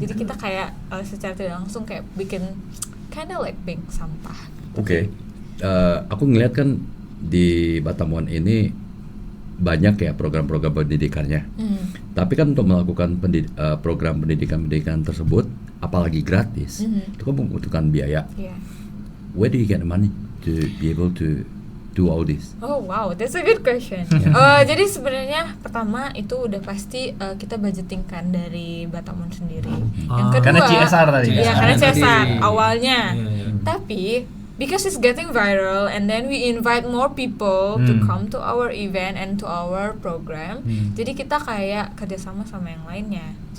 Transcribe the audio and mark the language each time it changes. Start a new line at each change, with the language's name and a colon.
Indonesian: Jadi kita kayak secara tidak langsung kayak bikin
English: kinda like
Indonesian: bank sampah. Oke. Aku ngeliat kan di Batam One ini banyak ya program-program pendidikannya. Tapi kan untuk melakukan program pendidikan tersebut, apalagi gratis, itu kan membutuhkan biaya. Iya.
English: Where do you get the money to be able to do all this? Oh wow, that's a good question.
Indonesian: Jadi sebenarnya pertama itu udah pasti kita budgeting kan dari Batamon sendiri. Yang kedua, Karena CSR tadi. Iya, CSR karena tadi. CSR awalnya. Iya, iya. Tapi
English: because it's getting viral and then we invite more people to come to our event and to our program.
Indonesian: Jadi kita kayak kerjasama sama yang lainnya.